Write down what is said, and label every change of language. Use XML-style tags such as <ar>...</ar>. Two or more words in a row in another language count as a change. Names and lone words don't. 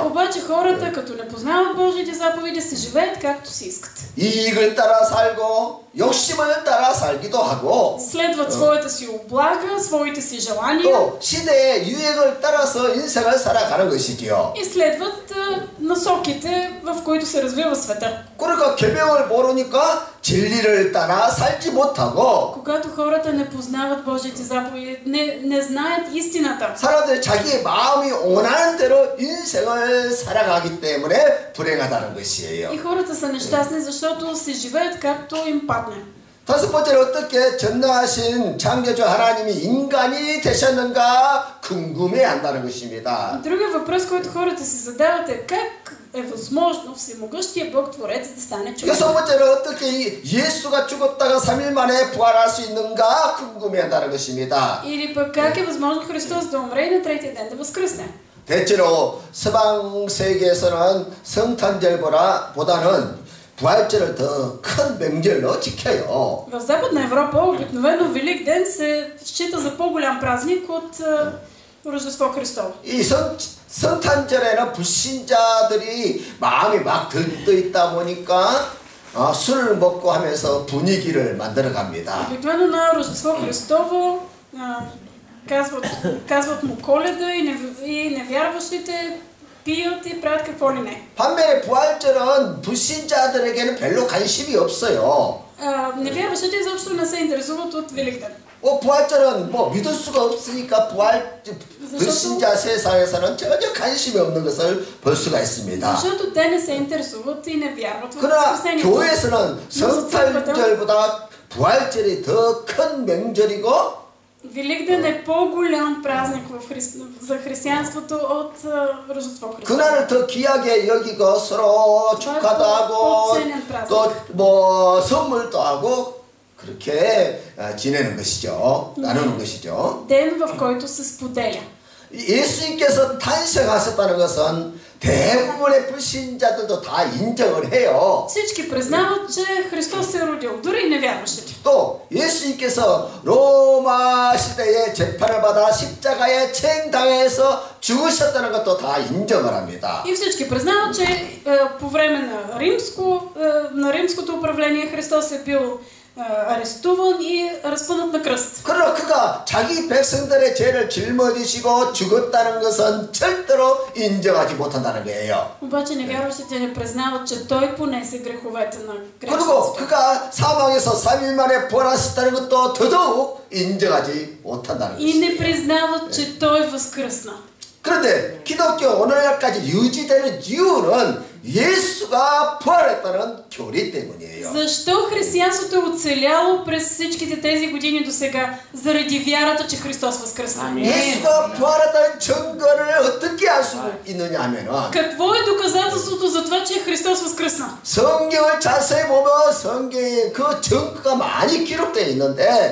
<bg>Обаче хората, като не познават Божиите заповеди, се живеят както си искат.</bg> <ko>이익을 따라 살고 욕심을 따라 살기도 하고</ko> <bg>Следват своята си облага, своите си желания</bg> <ko>또 시대의 유행을 따라서 인생을 살아가는 것이지요.</ko> <bg>и следват насоките, в които се развива света.</bg> <ko>그러니까 계명을 모르니까 진리를 따라 살지 못하고</ko> <bg>Когато хората не познават Божиите заповеди, не знаят истината.</bg> <ko>사람들이 자기 마음이 원하는 대로 인생을 살아가기 때문에 불행하다는 것이에요.</ko> <bg>И хората са нещастни, защото се живеят както им падне.</bg> <ko>다섯 번째로 어떻게 전능하신 창조주 하나님이 인간이 되셨는가 궁금해한다는 것입니다.</ko> <bg>Другият въпрос, който хората си задават е как е възможно всемогъщия Бог Творец да стане човек.</bg> <ko>여섯 번째로 어떻게 예수가 죽었다가 3일 만에 부활할 수 있는가 궁금해한다는 것입니다.</ko> <bg>Или пък как е възможно Христос да умре и на третия ден да възкръсне.</bg> <ko>대체로 서방 세계에서는 성탄절보다는 부활절을 더 큰 명절로 지켜요.</ko> <bg>В Западна Европа обикновено Велик ден се счита за по-голям празник от Рождество Христово.</bg> <ko>이 성탄절에는 불신자들이 마음이 막 들떠 있다 보니까 술을 먹고 하면서 분위기를 만들어 갑니다.</ko> <bg>Обикновено на Рождество Христово казват му Коледа и невярващите пият и правят какво ли не.</bg> <ko>반면에 부활절은 불신자들에게는 별로 관심이 없어요.</ko> <bg>Невярващите изобщо не се интересуват от Велик ден.</bg> <ko>부활절은 뭐 믿을 수가 없으니까 불신자 세상에서는 전혀 관심이 없는 것을 볼 수가 있습니다.</ko> <bg>Защото те не се интересуват и не вярват в</bg> <ko>그러나</ko> <bg>спасението.</bg> <ko>교회에서는 성탄절보다 부활절이 더 큰 명절이고</ko> <bg>Великден е по-голям празник за християнството от Рождество Христово.</bg> <ko>그날을 더 귀하게 여기고 서로 축하도 하고 또 뭐 선물도 하고 그렇게 지내는 것이죠. 나누는 것이죠.</ko> <bg>Ден, в който се споделя.</bg> <ko>예수님께서 탄생하셨다는 것은 대부분의 불신자들도 다 인정을 해요.</ko> <bg>Всички признават, че Христос се е родил, дори и невярващите.</bg> <ko>또 예수님께서 로마 시대에 재판을 받아 십자가에 체행당해서 죽으셨다는 것도 다 인정을 합니다.</ko> <bg>И всички признават, че по време на римското управление Христос е бил арестуван и разпънат на кръст.</bg> <ko>그러나 그가 자기 백성들의 죄를 짊어지시고 죽었다는 것은 절대로 인정하지 못한다는 거예요.</ko> <bg>обаче невярващите не признават, че той понесе греховете на</bg> <ko>그리고</ko> <bg>грешниците.</bg> <ko>그가 사망에서 3일 만에 부활하셨다는 것도 더더욱 인정하지 못한다는</ko> <bg>И не</bg> <ko>것이에요.</ko> <bg>признават, че той възкръсна.</bg> <ko>그런데 기독교 오늘날까지 유지되는 이유는 예수가 부활했다는 교리 때문이에요.</ko> <bg>Защо християнството е оцеляло през всичките тези години до сега? Заради вярата, че Христос възкръсна.</bg> <ko>예수가 부활했다는 증거를 어떻게 알 수 있느냐 하면은</ko> <bg>Какво е доказателството за това, че Христос възкръсна?</bg> <ko>성경을 자세히 보면 성경에 그 증거가 많이 기록되어 있는데</ko>